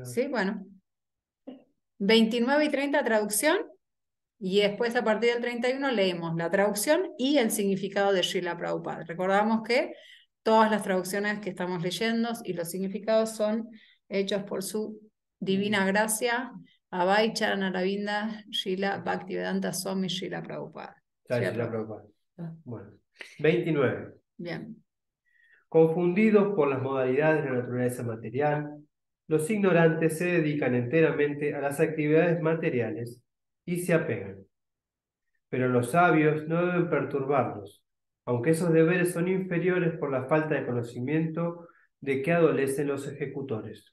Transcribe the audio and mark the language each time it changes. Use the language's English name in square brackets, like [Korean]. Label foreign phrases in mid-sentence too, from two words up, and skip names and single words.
[Spanish] Sí, bueno. 29 y 30 traducción. Y después a partir del 31 leemos la traducción y el significado de Srila Prabhupada. Recordamos que todas las traducciones que estamos leyendo y los significados son hechos por su divina gracia, Abhay Charanaravinda Srila Bhaktivedanta Swami Srila Prabhupada. Srila Prabhupada. Bueno, 29. Bien. Confundidos por las modalidades de la naturaleza material, los ignorantes se dedican enteramente a las actividades materiales y se apegan. Pero los sabios no deben perturbarlos, aunque esos deberes son inferiores por la falta de conocimiento de que adolecen los ejecutores.